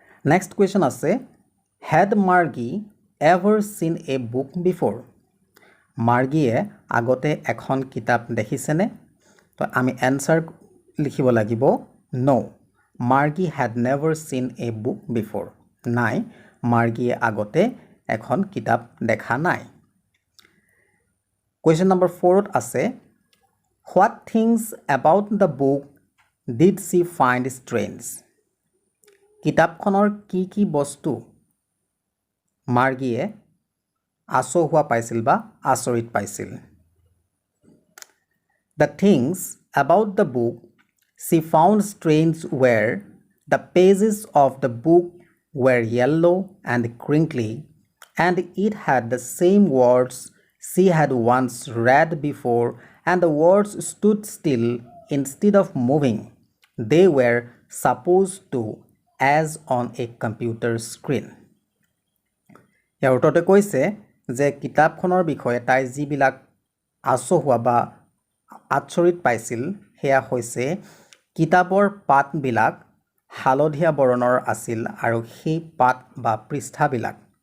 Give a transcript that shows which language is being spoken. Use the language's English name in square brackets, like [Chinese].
[Assamese] Next question আছে [English] had Margie ever seen a book before [Assamese] মাৰ্গিয়ে আগতে এখন কিতাপ দেখিছেনে তো আমি এনসাৰ লিখিব লাগিব [English] no Margie had never seen a book before [Assamese] নাই মাৰ্গিয়ে আগতে এখন কিতাপ দেখা নাই [English] Question number 4 [Assamese] আছে [English] What things about the book did she find strange? [Assamese] কিতাপখনৰ কি বস্তু মাৰ্গিয়ে আচহুৱা পাইছিল বা আচৰিত পাইছিল [English] The things about the book she found strange were the pages of the book were yellow and crinkly and it had the same words she had once read before and the words stood still instead of moving. They were supposed to as on a computer screen. [Assamese] ইয়াৰ উত্তৰতে কৈছে যে কিতাপখনৰ বিষয়ে তাই যিবিলাক আচহুৱা বা আচৰিত পাইছিল সেয়া হৈছে কিতাপৰ পাতবিলাক হালধীয়া বৰণৰ আছিল আৰু সেই পাত বা পৃষ্ঠাবিলাক